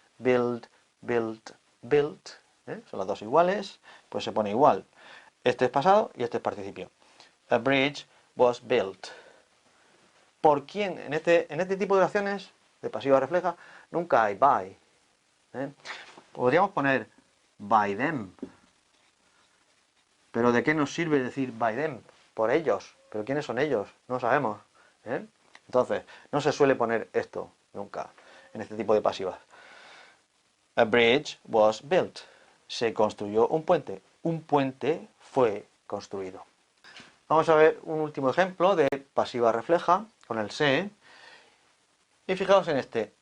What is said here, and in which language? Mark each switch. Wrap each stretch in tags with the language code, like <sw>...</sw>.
<en>Build, built, built.</en> <es>Son las dos iguales, pues se pone igual. Este es pasado y este es participio.</es> <en>A bridge was built.</en> <es>¿Por quién? En este tipo de oraciones de pasiva refleja nunca hay by. Podríamos poner</es> <en>by them.</en> <es>Pero ¿de qué nos sirve decir</es> <en>by them?</en> <es>Por ellos. ¿Pero quiénes son ellos? No sabemos. Entonces, no se suele poner esto nunca en este tipo de pasivas.</es> <en>A bridge was built.</en> <es>Se construyó un puente. Un puente fue construido. Vamos a ver un último ejemplo de pasiva refleja con el se. Y fijaos en este.</es>